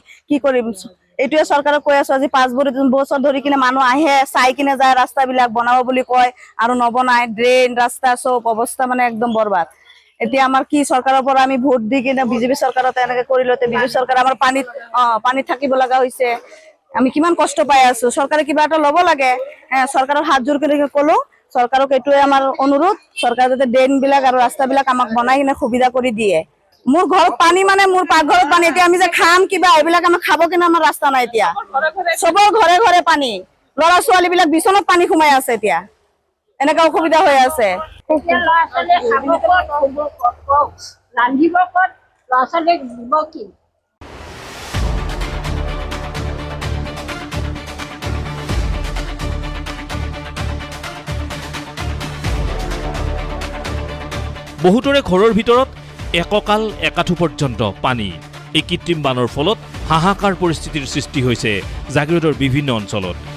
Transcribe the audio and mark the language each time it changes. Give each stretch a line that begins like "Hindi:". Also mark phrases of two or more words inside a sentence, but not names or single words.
Assamese: কি কৰিম এইটোৱে চৰকাৰক কৈ আছো আজি 5 বছৰ ধৰি কিনে মানুহ আহে চাই কিনে যায় ৰাস্তাবিলাক বনাব বুলি কয় আৰু নবনায় ড্ৰেইন ৰাস্তা সব অৱস্থা মানে একদম বৰবাদ এতিয়া আমাৰ কি চৰকাৰৰ পৰা আমি ভোট দি কিনে বিজেপি চৰকাৰত এনেকে কৰিলতে বিজেপি চৰকাৰ আমাৰ পানীত থাকিব লগা হৈছে আমি কিমান কষ্ট পাই আছো সরকারে কিবা এটা লব লাগে সরকারের হাত জোর করে কলো সরকারক এটুয়ে আমার অনুরোধ সরকার যাতে ড্রেন বিলাক আর রাস্তা বিলাক আমাক বনাই কিনে সুবিধা করে দিয়ে মোর ঘর পানি মানে মোর পাকঘরত পানি এতিয়া আমি যে খাম কিবা এইবিলাক আমি খাব কিনা আমার রাস্তা নাই এতিয়া সবৰ ঘরে ঘরে পানি লৰা ছোৱালী বিলাক বিছনত পানি সোমাই আছে এতিয়া এনেকা অসুবিধা হৈ আছে ৰান্ধিব ক'ত ল'ৰা ছোৱালীক দিব কি বহুতৰে ঘৰৰ ভিতৰত এককাল একাঠু পৰ্যন্ত পানী এই কৃত্ৰিম বানৰ ফলত হাহাকাৰ পৰিস্থিতিৰ সৃষ্টি হৈছে জাগিৰোডৰ বিভিন্ন অঞ্চলত